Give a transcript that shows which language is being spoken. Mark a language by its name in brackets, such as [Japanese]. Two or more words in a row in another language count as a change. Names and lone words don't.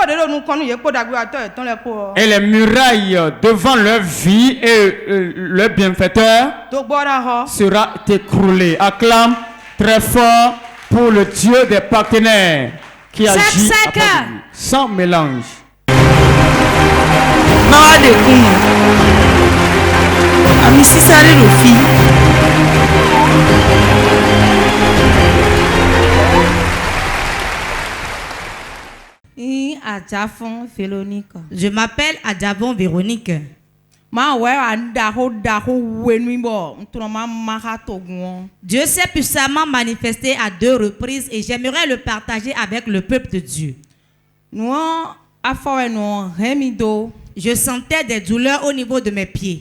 [French] Et les murailles devant leur vie et leur bienfaiteur sera écroulées. Acclame très fort pour le Dieu des partenaires qui agit sans mélange. Mawa de kuma amisi sare rofi Adjavon Véronique. Je m'appelle Adjavon Véronique. Dieu s'est puissamment manifesté à 2 reprises et j'aimerais le partager avec le peuple de Dieu. Je sentais des douleurs au niveau de mes pieds.